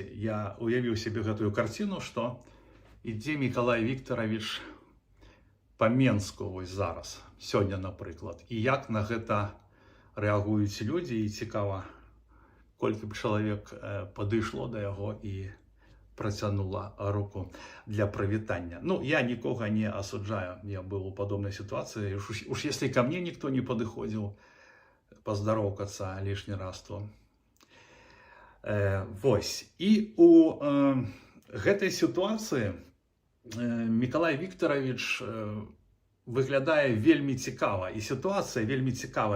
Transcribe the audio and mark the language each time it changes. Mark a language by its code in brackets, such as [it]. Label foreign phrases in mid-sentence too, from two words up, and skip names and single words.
[be] Я уявіў себе гэтую карціну, што ідзе Миколай Викторович па Менску вось зараз, сёння, напрыклад. І як на гэта рэагуюць людзі, і цікава, колькі б чалавек падышло да яго і працянула руку для прывітання. Ну, я нікога не асуджаю, я быў у падобнай сітуацыі. [ru] Уж если ко мне [be] ніхто не падыходзіў паздароўкацца лішні раз, то вось. І у гэтай сітуацыі Миколай Викторович выглядае вельмі цікава, і сітуацыя вельмі цікавая.